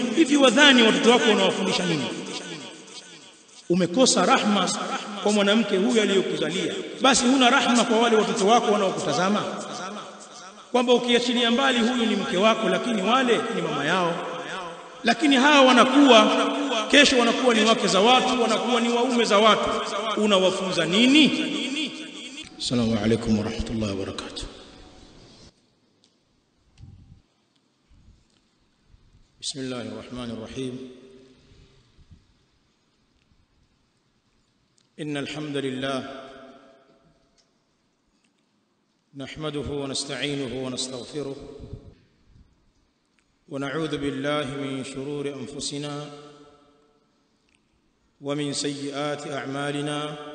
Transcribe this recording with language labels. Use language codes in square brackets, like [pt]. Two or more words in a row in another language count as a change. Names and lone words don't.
[sw] Hivi wadhani watoto wako wanawafundisha nini? Umekosa rahma kwa mwanamke huyu aliyokuzalia, basi huna rahma kwa wale watoto wako wanaokutazama, kwamba ukiachilia mbali huyu ni mke wako, lakini wale ni mama yao. Lakini hawa wanakuwa kesho, wanakuwa ni wake za watu, wanakuwa ni waume za watu. Unawafunza nini? [ar] السلام عليكم ورحمة الله وبركاته. بسم الله الرحمن الرحيم. إن الحمد لله نحمده ونستعينه ونستغفره ونعوذ بالله من شرور أنفسنا ومن سيئات أعمالنا.